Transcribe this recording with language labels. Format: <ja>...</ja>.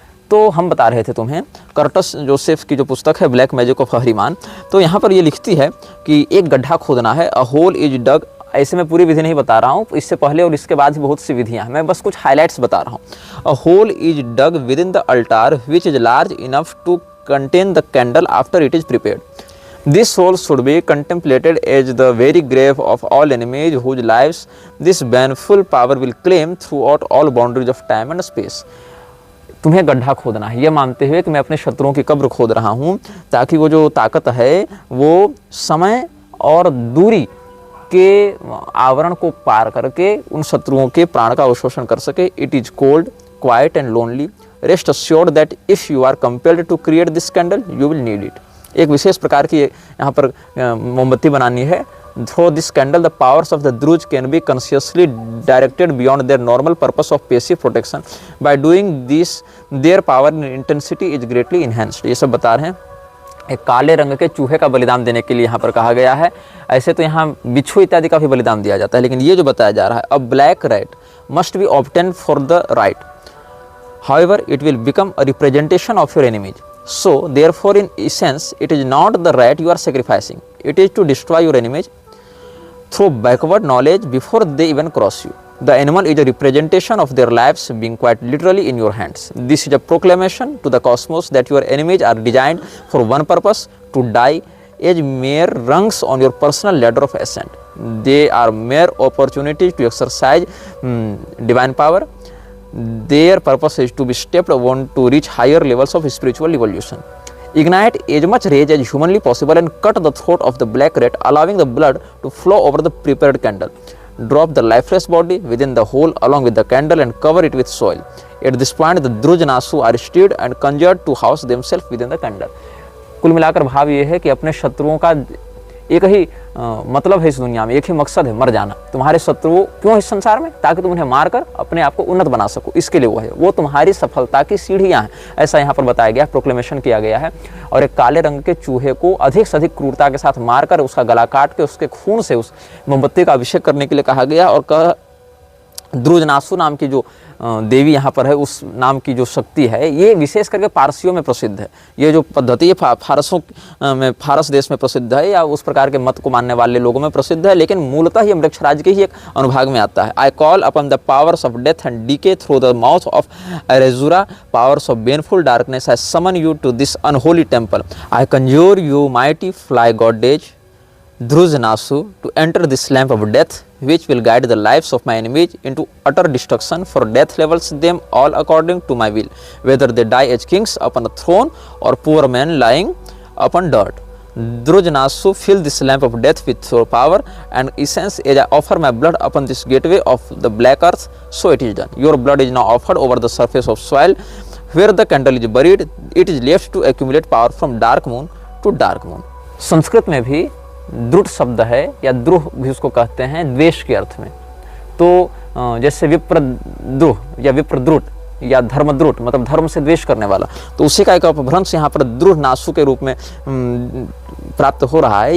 <hi>तो हम बता रहे थे तुम्हें कर्टिस जोसेफ की जो पुस्तक है ब्लैक मैजिक ऑफ आहरिमान, तो यहाँ पर ये लिखती है कि एक गड्ढा खोदना है,</hi> <en>A hole is dug.</en> <hi>ऐसे मैं पूरी विधि नहीं बता रहा हूँ, इससे पहले और इसके बाद भी बहुत सी विधियाँ हैं, मैं बस कुछ हाईलाइट्स बता रहा हूँ।</hi> <en>A hole is dug within the altar which is large enough to contain the candle after it is prepared. This hole should be contemplated as the very grave of all enemies whose lives this baneful power will claim throughout all boundaries of time and space.</en> <hi>तुम्हें गड्ढा खोदना है, यह मानते हुए कि मैं अपने शत्रुओं की कब्र खोद रहा हूँ ताकि वो जो ताकत है वो समय और दूरी के आवरण को पार करके उन शत्रुओं के प्राण का अवशोषण कर सके.</hi> <en>It is cold, quiet and lonely. Rest assured that if you are compelled to create this candle, you will need it.</en> <hi>एक विशेष प्रकार की यहाँ पर मोमबत्ती बनानी है.</hi> <en>Through this candle, the powers of the Druze can be consciously directed beyond their normal purpose of passive protection. By doing this, their power and intensity is greatly enhanced.</en> <hi>ये सब बता रहे हैं. एक काले रंग के चूहे का बलिदान देने के लिए यहाँ पर कहा गया है. ऐसे तो यहाँ बिच्छू इत्यादि का भी बलिदान दिया जाता है, लेकिन ये जो बताया जा रहा है,</hi> <en>a black rat must be obtained for the right. However, it will become a representation of your enemies. So, therefore, in essence, it is not the rat you are sacrificing. It is to destroy your enemies through backward knowledge before they even cross you. The animal is a representation of their lives being quite literally in your hands. This is a proclamation to the cosmos that your enemies are designed for one purpose, to die as mere rungs on your personal ladder of ascent. They are mere opportunities to exercise divine power. Their purpose is to be stepped on to reach higher levels of spiritual evolution. Ignite as much rage as humanly possible and cut the throat of the black rat, allowing the blood to flow over the prepared candle. Drop the lifeless body within the hole along with the candle and cover it with soil. At this point, the Drujanasu are stirred and conjured to house themselves within the candle.</en> <hi>कुल मिलाकर भाव ये है कि अपने शत्रुओं का एक ही मतलब है इस दुनिया में, एक ही मकसद है, मर जाना। तुम्हारे शत्रु क्यों इस संसार में? ताकि तुम उन्हें मारकर अपने आप को उन्नत बना सको, इसके लिए वो है। वो तुम्हारी सफलता की सीढ़ियां हैं, ऐसा यहाँ पर बताया गया, प्रोक्लेमेशन किया गया है। और एक काले रंग के चूहे को अधिक से अधिक क्रूरता के साथ मारकर उसका गला काट के उसके खून से उस मोमबत्ती का अभिषेक करने के लिए कहा गया। और कहा द्रुजनासु नाम की जो देवी यहाँ पर है, उस नाम की जो शक्ति है, ये विशेष करके पारसियों में प्रसिद्ध है। ये जो पद्धति है फारसों में, फारस देश में प्रसिद्ध है, या उस प्रकार के मत को मानने वाले लोगों में प्रसिद्ध है, लेकिन मूलतः ये मृक्षराज के ही एक अनुभाग में आता है।</hi> <en>I call upon the powers of death and decay through the mouth of Erezura, powers of baneful darkness, I summon you to this unholy temple. I conjure you mighty fly goddess Drujanasu to enter this lamp of death, which will guide the lives of my enemies into utter destruction, for death levels them all according to my will, whether they die as kings upon a throne or poor men lying upon dirt. Drujanasu, fill this lamp of death with your power and essence as I offer my blood upon this gateway of the black earth, so it is done. Your blood is now offered over the surface of soil where the candle is buried. It is left to accumulate power from dark moon to dark moon.</en> <hi>Sanskrit में भी द्रुट शब्द है, या द्रुह भी उसको कहते हैं द्वेष के अर्थ में। तो जैसे विप्रद्रुह या विप्रद्रुट या धर्मद्रुट, मतलब धर्म से द्वेष करने वाला, तो उसी का एक अपभ्रंश यहाँ पर द्रुहनासु के रूप में प्राप्त हो रहा है।</hi>